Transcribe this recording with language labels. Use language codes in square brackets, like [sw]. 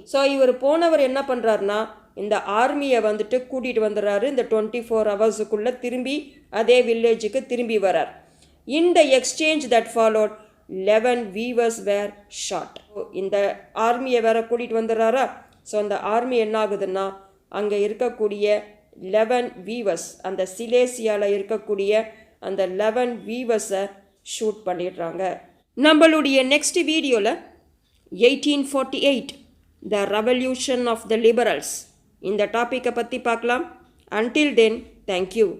[ta] So இவர் போனவர் என்ன பண்ணுறாருனா இந்த ஆர்மியை வந்துட்டு கூட்டிகிட்டு வந்துடுறாரு. இந்த 24 ஹவர்ஸுக்குள்ளே திரும்பி அதே வில்லேஜுக்கு திரும்பி வரார். [en] In the exchange that followed, 11 weavers were shot. [ta] இந்த ஆர்மியை வேற கூட்டிகிட்டு வந்துடுறாரா. ஸோ அந்த ஆர்மி என்ன ஆகுதுன்னா அங்கே இருக்கக்கூடிய 11 வீவர்ஸ், அந்த சிலேசியாவில் இருக்கக்கூடிய அந்த 11 வீவர்ஸை ஷூட் பண்ணிடுறாங்க. நம்மளுடைய நெக்ஸ்ட் வீடியோவில் 1848 த ரெவல்யூஷன் ஆஃப் த லிபரல்ஸ் இந்த டாப்பிக்கை பற்றி பார்க்கலாம். [en] Until then, thank you.